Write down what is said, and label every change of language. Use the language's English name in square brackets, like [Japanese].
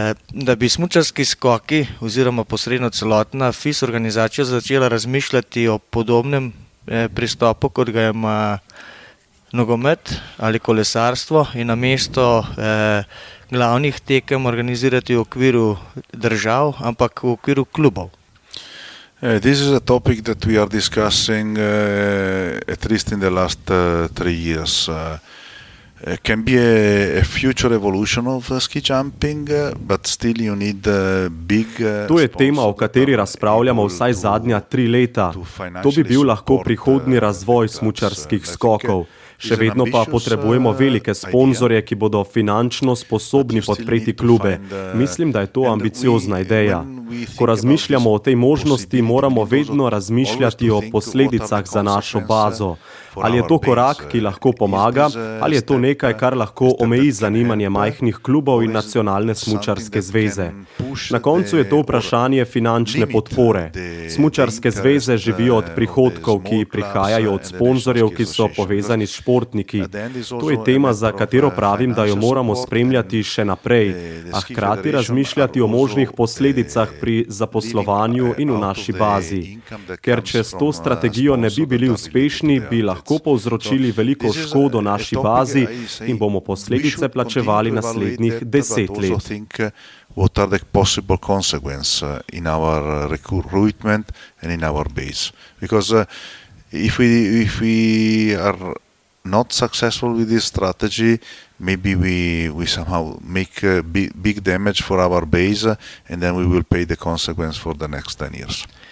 [Slovenian] da bi smučarski skoki oziroma posredno celotna FIS organizacija začela razmišljati o podobnem pristopu, kot ga ima nogomet ali kolesarstvo, in namesto glavnih tekem organizirati v okviru držav, ampak v okviru klubov. [English] This is a topic that we are discussing at least in the last 3 years. Can be a future evolution of ski jumping, but still you need big. [Slovenian] To je tema, o kateri razpravljamo vsaj zadnja 3 leta. To bi bil lahko prihodnji razvoj smučarskih skokov. Še vedno pa potrebujemo velike sponzorje, ki bodo finančno sposobni podpreti klube. Mislim, da je to ambiciozna ideja. Ko razmišljamo o tej možnosti, moramo vedno razmišljati o posledicah za našo bazo. Ali je to korak, ki lahko pomaga, ali je to nekaj, kar lahko omeji zanimanje majhnih klubov in nacionalne smučarske zveze. Na koncu je to vprašanje finančne podpore. Smučarske zveze živijo od prihodkov, ki prihajajo od sponzorjev, ki so povezani s športniki. To je tema, za katero pravim, da jo moramo spremljati še naprej, a hkrati razmišljati o možnih posledicah pri zaposlovanju in v naši bazi. Ker če s to strategijo ne bi bili uspešni, bi lahko povzročili veliko škodo naši bazi in bomo posledice plačevali naslednjih 10 let. [English] What are the possible consequences in our recruitment and in our base? Because if we are not successful with this strategy, maybe we somehow make big damage for our base, and then we will pay the consequence for the next 10 years.